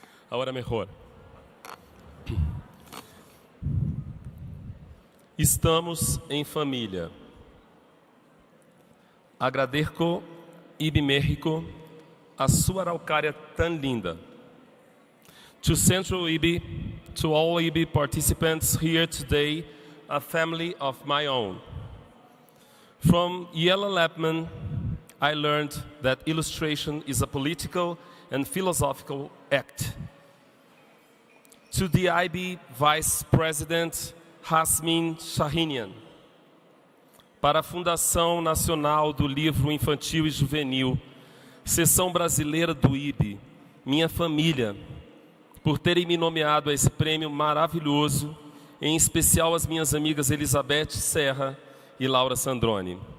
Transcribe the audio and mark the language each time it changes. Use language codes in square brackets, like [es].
[pt] Agora melhor. Estamos em família. Agradeço, Ibby México, a sua araucária tão linda. [en] To Central Ibby, to all Ibby participants here today, a family of my own. From Yella Lapman, I learned that illustration is a political and philosophical act. To the IB Vice President, Hasmin Shahinian. [pt] Para a Fundação Nacional do Livro Infantil e Juvenil, Seção Brasileira do Ibby, minha família, por terem me nomeado a esse prêmio maravilhoso, em especial as minhas amigas Elizabeth Serra e Laura Sandrone.